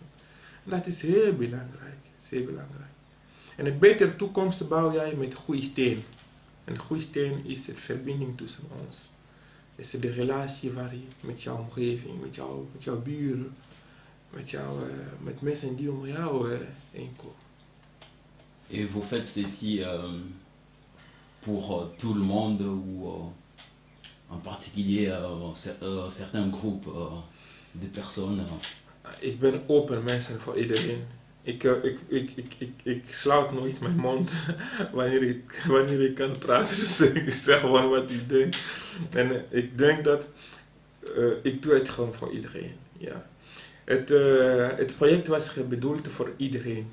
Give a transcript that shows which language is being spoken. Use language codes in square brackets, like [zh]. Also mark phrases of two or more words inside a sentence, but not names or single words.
[nl] En dat is heel belangrijk. En een betere toekomst bouw jij met goede steen. En de goede steen is de verbinding tussen ons. Is de relatie met jouw omgeving, met jouw buren, met mensen die om jou heen komen. [fr] Et vous faites ceci pour tout le monde ou en particulier certains groupes de personnes? [nl] Ik ben open mensen voor iedereen. Ik sluit nooit mijn mond wanneer ik kan praten. Dus ik zeg gewoon wat ik denk. En ik denk dat ik doe het gewoon voor iedereen. Ja. Het project was bedoeld voor iedereen.